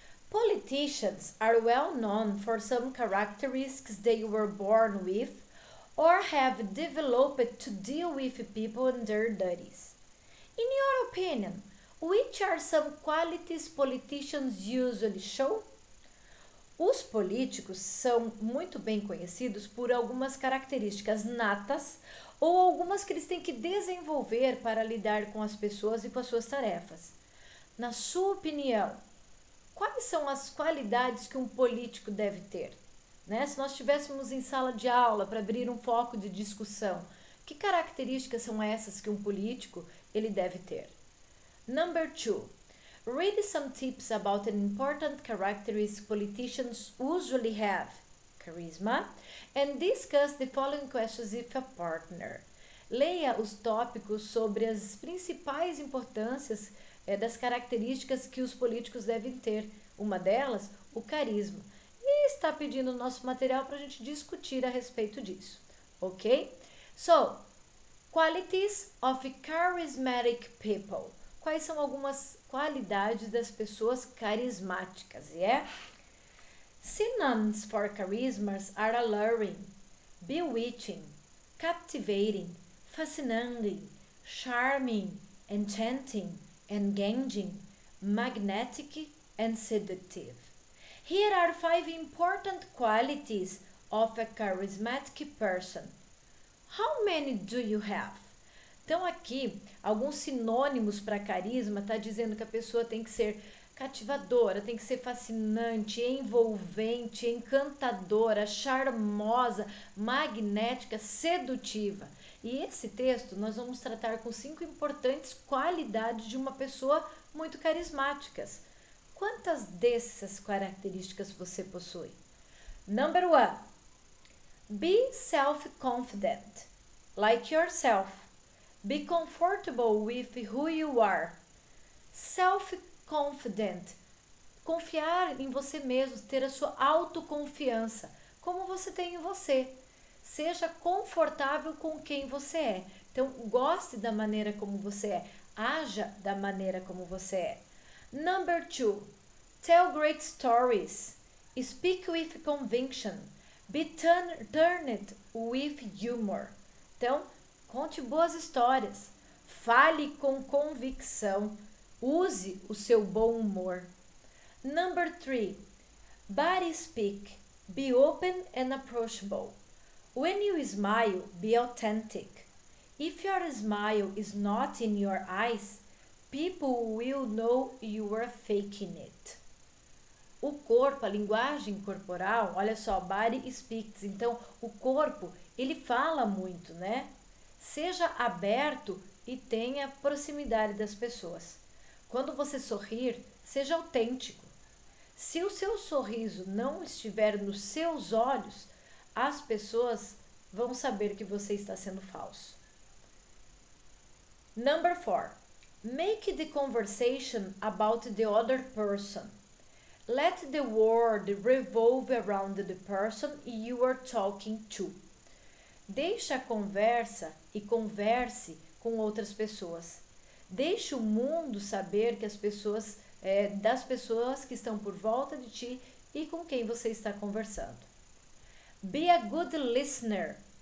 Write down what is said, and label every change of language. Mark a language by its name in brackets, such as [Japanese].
[English] Politicians are well known for some characteristics they were born with or have developed to deal with people in their duties. In your opinion, which are some qualities politicians usually show? [Portuguese] Os políticos são muito bem conhecidos por algumas características natas ou algumas que eles têm que desenvolver para lidar com as pessoas e com as suas tarefas. Na sua opinião, quais são as qualidades que um político deve ter? Né? Se nós estivéssemos em sala de aula para abrir um foco de discussão, que características são essas que um político ele deve ter? [English] Number 2. Read some tips about an important characteristic politicians usually have. Charisma. And discuss the following questions with a partner. [Portuguese] Leia os tópicos sobre as principais importâncias das características que os políticos devem ter. Uma delas, o carisma. E está pedindo o nosso material para a gente discutir a respeito disso. Ok? [English] So, qualities of charismatic people. [Portuguese] Quais são algumas qualidades das pessoas carismáticas? [English] Synonyms for charismas are alluring, bewitching, captivating, fascinating, charming, enchanting, engaging, magnetic, and seductive. Here are 5 important qualities of a charismatic person. How many do you have? [Portuguese] Então aqui, alguns sinônimos para carisma está dizendo que a pessoa tem que ser cativadora, tem que ser fascinante, envolvente, encantadora, charmosa, magnética, sedutiva. E esse texto nós vamos tratar com 5 importantes qualidades de uma pessoa muito carismáticas. Quantas dessas características você possui? [English] Number 1. Be self-confident, like yourself. Be comfortable with who you are. Self-confident. [Portuguese] Confiar em você mesmo, ter a sua autoconfiança, como você tem em você. Seja confortável com quem você é. Então, goste da maneira como você é. Haja da maneira como você é. [English] Number 2. Tell great stories. Speak with conviction. Be turned with humor. [Portuguese] Então, conte boas histórias. Fale com convicção. Use o seu bom humor. [English] Number 3. Body speak. Be open and approachable. When you smile, be authentic. If your smile is not in your eyes, people will know you are faking it. [Portuguese] O corpo, a linguagem corporal, olha só, [English] body speaks. [Portuguese] Então, o corpo, ele fala muito, né? Seja aberto e tenha proximidade das pessoas. Quando você sorrir, seja autêntico. Se o seu sorriso não estiver nos seus olhos, as pessoas vão saber que você está sendo falso. Number 4. [English] Make the conversation about the other person. Let the word revolve around the person you are talking to. [Portuguese] Deixe a conversa e converse com outras pessoas. Deixe o mundo saber que das pessoas que estão por volta de ti e com quem você está conversando. [English] Be a good listener.